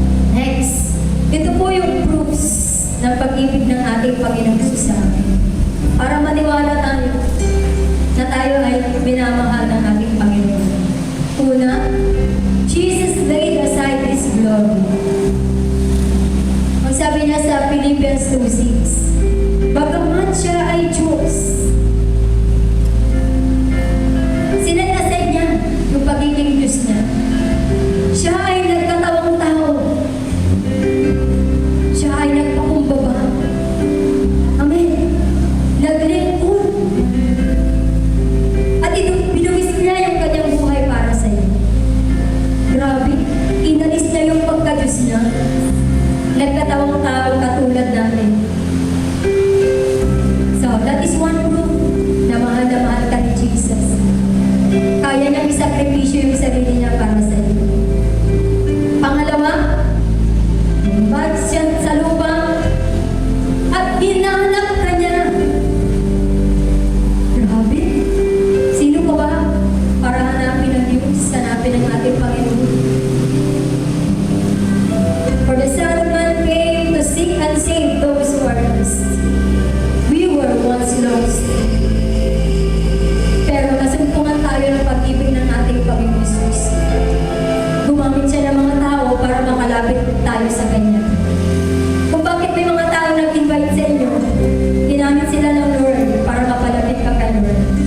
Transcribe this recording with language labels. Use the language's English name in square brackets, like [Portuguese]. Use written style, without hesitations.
[Filipino] Next, ito po yung proofs ng pag-ibig ng ating Panginoon sa atin. Para maniwala tayo na tayo ay minamahal ng ating Panginoon. [English] Una, Jesus laid aside His glory. [Filipino] Ang sabi niya sa Philippians 2:6, bagamat siya ay Diyos, sinet aside niya yung pagiging Diyos niya. Siya ay nagkatawang tao. Siya ay nagpakumbaba. Amen. Naglingkod. At binuwis niya yung kanyang buhay para sa iyo. Grabe. Inalis niya yung pagka-Diyos niya. Nagkatawang tao katulad natin. [English] So, that is one proof [Filipino] na mahal ka ni Jesus. Kaya niyang isakripisyo yung sarili niya para sa iyo. Pangalawa, lumabas siya sa lubang at hinanap ka niya. Grabe. Sino ka ba para hanapin ang Diyos, hanapin ang ating Panginoon? [English] For the Son of Man came to seek and save those who are lost. We were once lost. [Filipino] Pero nasumpungan tayo ng pag-ibig ng ating Panginoon Jesus. Gumamit siya ng mga tao para makalapit tayo sa Kanya. Kung bakit may mga tao nag-invite sa inyo, ginamit sila ng Lord para mapalapit ka kay Lord.